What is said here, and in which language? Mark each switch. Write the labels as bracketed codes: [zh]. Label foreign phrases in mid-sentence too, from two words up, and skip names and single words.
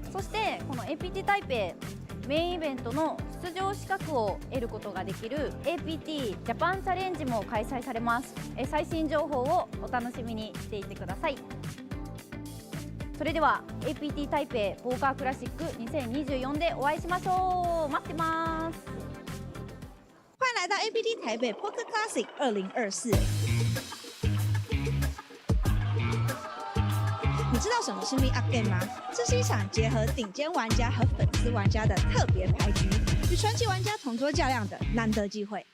[ja] そしてこの APT 台北メインイベントの出場資格を得ることができる APT ジャパンチャレンジも開催されます。最新情報をお楽しみにしていてください。それでは APT 台北ポーカークラシック2024でお会いしましょう。待ってます。 [zh] 欢迎来到 APT 台北 Poker Classic 2024。你知道什么是 [en] Meet Up Game [zh] 吗？这是一场结合顶尖玩家和粉丝玩家的特别牌局，与传奇玩家同桌较量的难得机会。